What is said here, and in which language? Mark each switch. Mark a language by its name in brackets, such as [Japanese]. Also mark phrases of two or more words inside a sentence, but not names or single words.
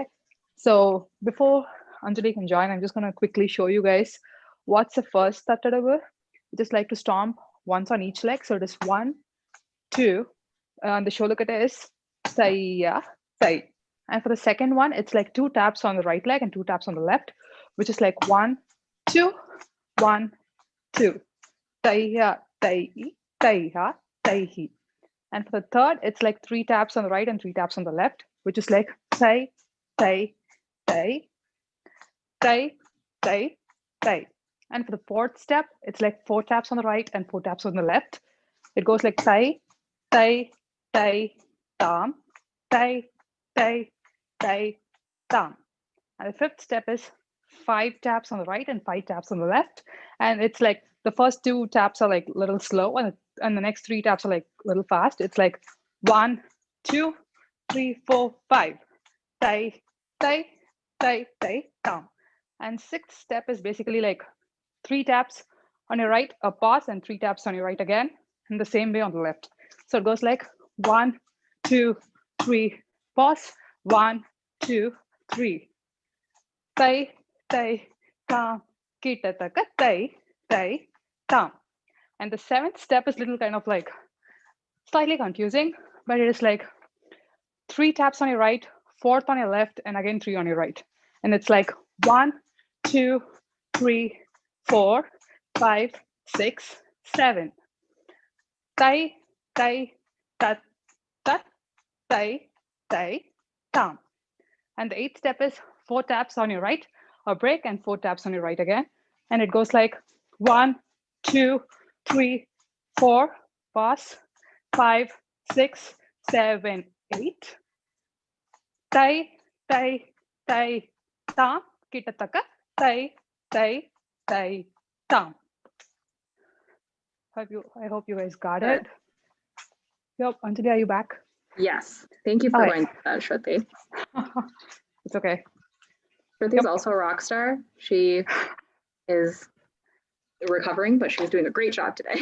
[English] So before Anjali can join, I'm just going to quickly show you guys what's the first Tattaravu. Just like to stomp once on each leg. So it is 1, 2, and the shoulder cut is Saya, Sai. And for the second one, it's like 2 taps on the right leg and 2 taps on the left, which is like 1, 2, 1, 2. Taiya, tai, taiha, taihi. And for the third, it's like 3 taps on the right and 3 taps on the left, which is like tai, tai, tai, tai, tai, tai. And for the fourth step, it's like 4 taps on the right and 4 taps on the left. It goes like tai, tai, tai, tam, tai, tai, tai, tam. And the fifth step is 5 taps on the right and 5 taps on the left. And it's like the first 2 taps are like a little slow, and the next 3 taps are like a little fast. It's like 1, 2, 3, 4, 5. Tai, tai, tai, tai, tam. And sixth step is basically like 3 taps on your right, a pause, and 3 taps on your right again, and the same way on the left. So it goes like 1, 2, 3, pause, 1, 2, 3. Tai, tai, tam, kitataka, tai, tai, tam. And the 7th step is little kind of like slightly confusing, but it is like 3 taps on your right, 4th on your left, and again 3 on your right. And it's like 1, 2, 3, 4, 5, 6, 7. Tai, tai, tat, tat, tai, tai, tam. And the 8th step is 4 taps on your right, a break, and 4 taps on your right again. And it goes like 1, 2, 3, 4, pause, 5, 6, 7, 8. Tai, tai, tai, tam, kitataka, tai, tai, tai, tam. I hope you guys got it. Yep, Anjali, are you back? Yes, thank you for going through that, Shruti. It's okay. Shruti is also a rock star. She is recovering, but she's doing a great job today.